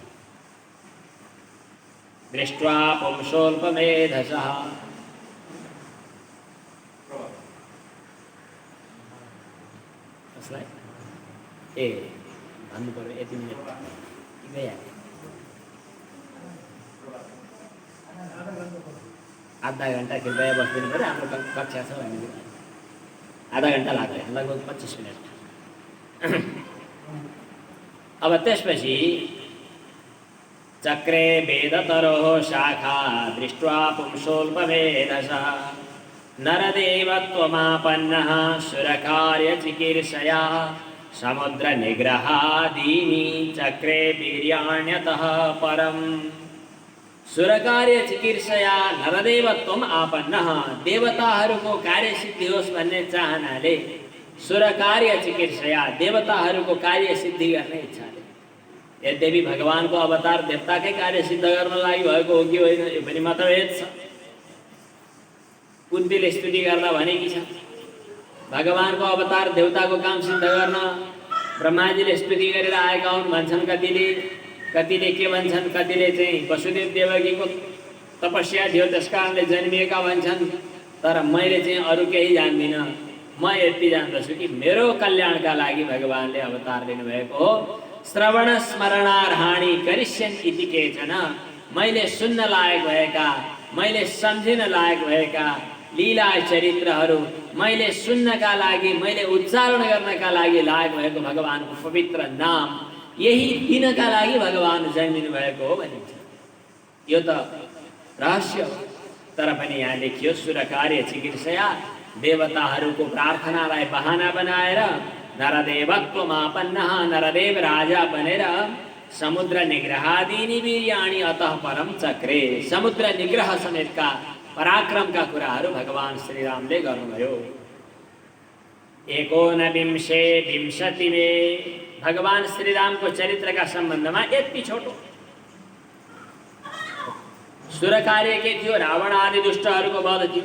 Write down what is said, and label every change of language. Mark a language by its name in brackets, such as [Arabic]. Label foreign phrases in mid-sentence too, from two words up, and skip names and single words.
[Sanskrit] दृष्ट्वा पुंसोल्पमेधसः [Nepali] ए भन्नु पर्यो यति मिनट गइहाल्यो। आधा घन्टा कृपया बस्दिनु पऱ्यो, हाम्रो कक्षा छ भने आधा घन्टा लाग्दैन, लगभग 25 मिनट। अब त्यसपछि [Sanskrit] चक्रे वेदतरोः शाखा दृष्ट्वा पुंसोल्पमेधसः नरदेवत्वमापन्नः सुरकार्यचिकीर्षया समुद्रनिग्रहादीनि चक्रे वीर्याण्यतः परम्। सुरकार्य चिकीर्षया नरदेवत्वम आपन्नः, [Nepali] देवताहरूको कार्य सिद्धि होस् भन्ने चाहनाले [Sanskrit] सुरकार्य चिकीर्षया [Nepali] देवताहरूको कार्य सिद्धि गर्ने इच्छाले। यद्यपि भगवानको अवतार देवताकै कार्य सिद्ध गर्न लागि भएको हो कि होइन यो पनि मतभेद छ। कुन्तीले स्तुति गर्दा भनेकी छ भगवानको अवतार देवताको काम सिद्ध गर्न ब्रह्माजीले स्तुति गरेर आएका हुन् भन्छन् कतिले के भन्छन्, कतिले चाहिँ वसुदेव देवकीको तपस्या थियो त्यस कारणले जन्मिएका भन्छन्। तर मैले चाहिँ अरू केही जान्दिनँ, म यति जान्दछु कि मेरो कल्याणका लागि भगवानले अवतार लिनुभएको हो। [Sanskrit] श्रवण स्मरणार्हाणि करिष्यन् इति केचन, [Nepali] मैले सुन्न लायक भएका, मैले सम्झिन लायक भएका लीला चरित्रहरू मैले सुन्नका लागि, मैले उच्चारण गर्नका लागि लायक भएको भगवानको पवित्र नाम यही दिनका लागि भगवान जन्मिनु भएको हो भनिन्छ। यो त रहस्य हो, तर पनि यहाँ लेखियो [Sanskrit] सुरकार्य चिकीर्षया [Nepali] देवताहरूको प्रार्थनालाई बहाना बनाएर नरदेवत्वमापन्नः, नरदेव राजा बनेर [Sanskrit] समुद्र निग्रहादीनि वीर्याणि अतः परम चक्रे, [Nepali] समुद्र निग्रह समेतका पराक्रमका कुराहरू भगवान श्रीरामले गर्नुभयो। 19 में भगवान श्रीरामको चरित्रका सम्बन्धमा यति छोटो सुरकार्य के थियो, रावण आदि दुष्टहरूको वध थियो।